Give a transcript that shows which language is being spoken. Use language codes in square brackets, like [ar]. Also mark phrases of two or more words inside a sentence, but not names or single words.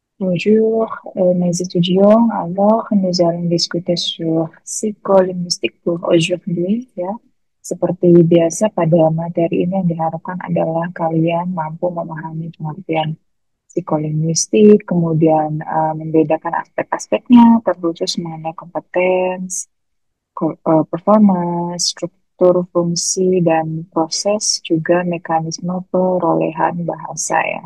[fr] Bonjour, mes étudiants. Alors, nous allons discuter sur psycholinguistique pour aujourd'hui ya. [id] Seperti biasa pada materi ini yang diharapkan adalah kalian mampu memahami pengertian psikolinguistik, kemudian membedakan aspek-aspeknya, terkhusus mengenai kompetens, performance, struktur fungsi, dan proses juga mekanisme perolehan bahasa ya.